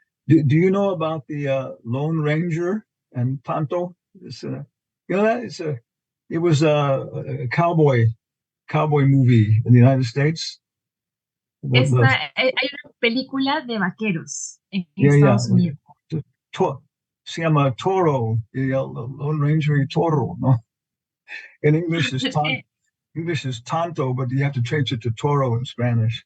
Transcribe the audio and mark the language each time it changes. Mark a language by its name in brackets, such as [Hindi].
[English] Do you know about the Lone Ranger and Tonto? It was a cowboy movie in the United States. [Spanish] Hay una película de vaqueros en [English] Yeah, [Spanish] Estados Unidos. Se llama Toro, el Lone Ranger y Toro, ¿no? [English] In English is tanto, but you have to change it to Toro in Spanish.